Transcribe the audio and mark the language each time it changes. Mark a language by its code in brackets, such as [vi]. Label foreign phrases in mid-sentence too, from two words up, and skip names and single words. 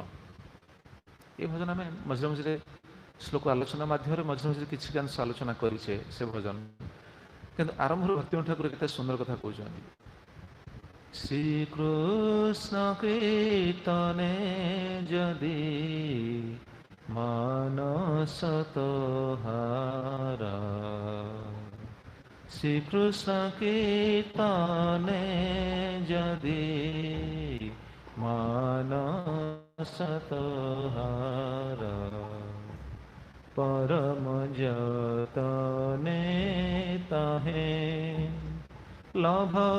[or] ଏ ଭଜନ ଆମେ ମଝିରେ ମଝିରେ ଶ୍ଲୋକ ଆଲୋଚନା ମାଧ୍ୟମରେ ମଝିରେ ମଝିରେ କିଛି ଅଂଶ ଆଲୋଚନା କରିଛେ ସେ ଭଜନ, କିନ୍ତୁ ଆରମ୍ଭରୁ ଭକ୍ତିବିନୋଦ ଠାକୁର କେତେ ସୁନ୍ଦର କଥା କହୁଛନ୍ତି। [bn] শ্রীকৃষ্ণ কীর্তনে যদি মানস তোহার, শ্রীকৃষ্ণ কীর্তনে যদি মানস তোহার, পরম যতনে তাহে লভ